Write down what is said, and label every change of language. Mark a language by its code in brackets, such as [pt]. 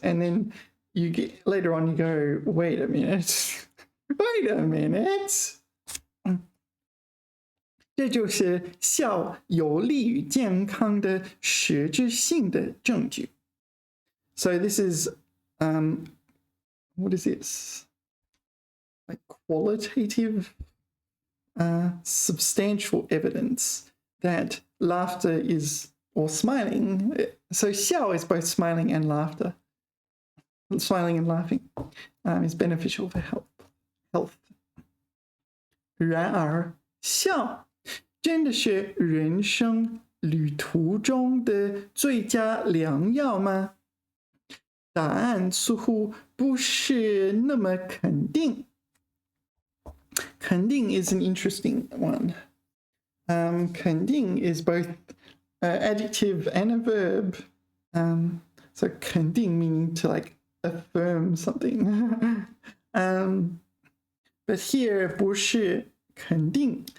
[en] And then you get later on, you go, wait a minute, wait a minute. [zh] 这就是笑有利于健康的实质性的证据。 [en] So this is, what is this? Like qualitative, substantial evidence that laughter is, or smiling. So 笑 is both smiling and laughter. Smiling and laughing is beneficial for health. [zh] 然而，笑真的是人生旅途中的最佳良药吗？答案似乎不是那么肯定。 [en] 肯定 is an interesting one. 肯定 is both adjective and a verb. So 肯定 meaning to like affirm something. But here 不是肯定.